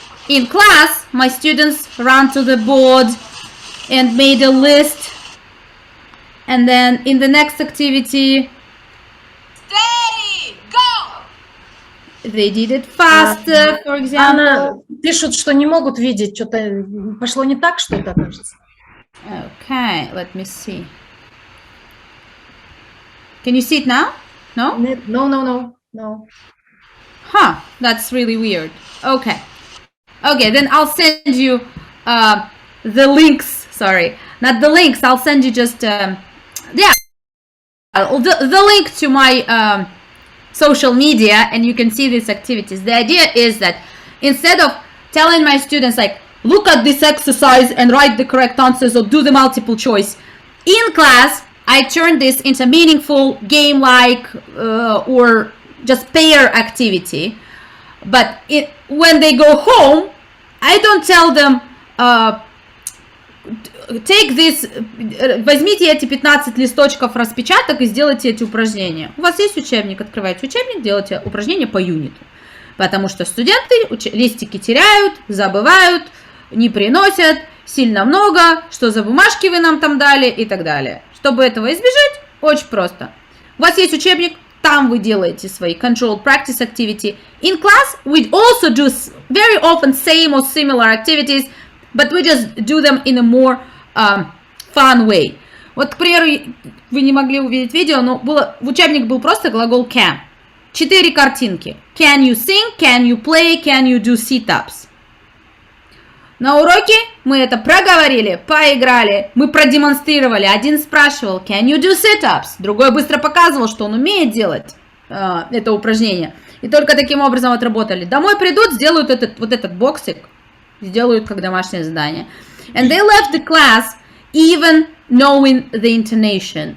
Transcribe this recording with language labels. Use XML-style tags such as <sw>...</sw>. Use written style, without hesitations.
<en>In class, my students ran to the board and made a list. And then in the next activity, Steady, go! They did it faster, for example.</en> <ru>Пишут, что не могут видеть, что-то пошло не так, что-то, кажется.</ru> <en>Okay, let me see. Can you see it now? No? No. Huh, that's really weird. Okay. Okay, then I'll send you the links, sorry. not the links, I'll send you just, the link to my social media, and you can see these activities. The idea is that instead of telling my students like, look at this exercise and write the correct answers or do the multiple choice, in class, I turn this into meaningful game-like or just pair activity. But when they go home, I don't tell them, take this,</en> <ru>возьмите эти 15 листочков распечаток и сделайте эти упражнения. У вас есть учебник, открывайте учебник, делайте упражнения по юниту. Потому что студенты листики теряют, забывают, не приносят, сильно много, что за бумажки вы нам там дали и так далее. Чтобы этого избежать, очень просто. У вас есть учебник, там вы делаете свои</ru> <en>controlled practice activity. In class, we also do very often same or similar activities, but we just do them in a more fun way.</en> <ru>Вот, к примеру, вы не могли увидеть видео, но в учебник был просто глагол can. 4 картинки.</ru> <en>Can you sing, can you play, can you do sit-ups?</en> <ru>На уроке мы это проговорили, поиграли, мы продемонстрировали. Один спрашивал,</ru> <en>can you do sit-ups?</en> <ru>Другой быстро показывал, что он умеет делать это упражнение. И только таким образом отработали. Домой придут, сделают этот боксик, сделают как домашнее задание.</ru> <en>And they left the class even knowing the intonation.</en>